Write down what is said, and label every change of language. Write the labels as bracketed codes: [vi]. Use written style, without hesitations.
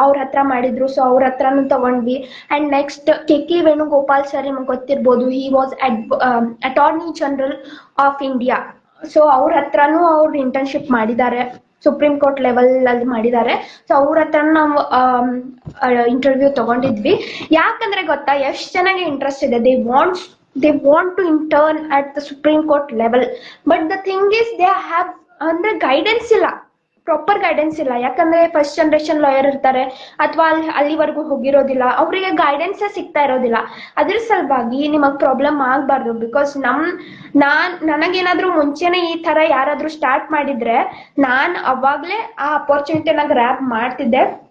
[kn] ಅವ್ರ ಹತ್ರ ಮಾಡಿದ್ರು, ಸೊ ಅವ್ರ ಹತ್ರನೂ ತಗೊಂಡ್ವಿ. And next K Venugopal sir ನಿಮ್ಗೆ ಗೊತ್ತಿರ್ಬೋದು, [en] He was attorney general of India. [kn] So ಅವ್ರ ಹತ್ರನೂ ಅವ್ರು ಇಂಟರ್ನ್ಶಿಪ್ ಮಾಡಿದ್ದಾರೆ, ಸುಪ್ರೀಂ ಕೋರ್ಟ್ ಲೆವೆಲ್ ಅಲ್ಲಿ ಮಾಡಿದ್ದಾರೆ. ಸೊ ಅವ್ರ ಹತ್ರ ನಾವು ಇಂಟರ್ವ್ಯೂ ತಗೊಂಡಿದ್ವಿ. ಯಾಕಂದ್ರೆ ಗೊತ್ತಾ, ಎಷ್ಟು ಚೆನ್ನಾಗಿ ಇಂಟ್ರೆಸ್ಟ್ ಇದೆ. [en] they want to intern at the Supreme Court level, but the thing is they have [kn] ಅಂದ್ರೆ ಗೈಡೆನ್ಸ್ ಇಲ್ಲ, ಪ್ರಾಪರ್ ಗೈಡೆನ್ಸ್ ಇಲ್ಲ. ಯಾಕಂದ್ರೆ ಫಸ್ಟ್ ಜನರೇಷನ್ ಲಾಯರ್ ಇರ್ತಾರೆ ಅಥವಾ ಅಲ್ಲಿವರೆಗೂ ಹೋಗಿರೋದಿಲ್ಲ, ಅವರಿಗೆ ಗೈಡೆನ್ಸೇ ಸಿಗ್ತಾ ಇರೋದಿಲ್ಲ. ಅದ್ರ ಸಲುವಾಗಿ ನಿಮಗ್ ಪ್ರಾಬ್ಲಮ್ ಆಗ್ಬಾರ್ದು. ಬಿಕಾಸ್ ನನಗೇನಾದ್ರೂ ಮುಂಚೆನೆ ಈ ತರ ಯಾರಾದ್ರೂ ಸ್ಟಾರ್ಟ್ ಮಾಡಿದ್ರೆ ನಾನ್ ಅವಾಗ್ಲೇ ಆ ಅಪರ್ಚುನಿಟಿನ ಗ್ರ್ಯಾಬ್ ಮಾಡ್ತಿದ್ದೆ.